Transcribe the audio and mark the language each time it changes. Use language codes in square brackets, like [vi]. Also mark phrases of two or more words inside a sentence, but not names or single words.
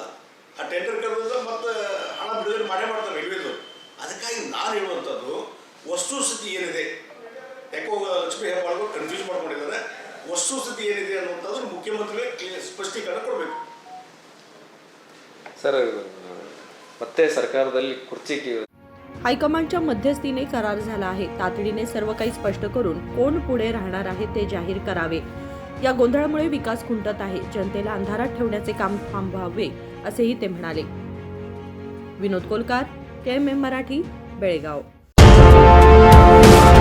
[kn] ಆ ಟೆಂಡರ್ ಕರೆದ ಮತ್ತು ಹಣ ಬಿಡುಗಡೆ ಮಾಡ್ತಾರೆ ರೈಲ್ವೇದು। ಅದಕ್ಕಾಗಿ ನಾನು ಹೇಳುವಂಥದ್ದು ವಸ್ತುಸ್ಥಿತಿ ಏನಿದೆ, ಯಾಕೋ ಲಕ್ಷ್ಮೀ ಹೆಬ್ಬಾಳ್ಕರ್ ಕನ್ಫ್ಯೂಸ್ ಮಾಡ್ಕೊಂಡಿದ್ದಾರೆ, ವಸ್ತುಸ್ಥಿತಿ ಏನಿದೆ ಅನ್ನುವಂಥದ್ದು ಮುಖ್ಯಮಂತ್ರಿಗಳಿಗೆ ಸ್ಪಷ್ಟೀಕರಣ ಕೊಡಬೇಕು सर। ಮತ್ತೆ सरकारದಲ್ಲಿ कुर्ची [mr] हायकमांडच्या मध्यस्थीने करार झाला आहे। तातडीने सर्व काही स्पष्ट करून कोण पुढे राहणार आहे ते जाहीर करावे। या गोंधळामुळे विकास खुंटत आहे, जनतेला अंधारात ठेवण्याचे काम थांबवावे, असेही ते म्हणाले। विनोद कोलकार, KMM मराठी, बेळगाव।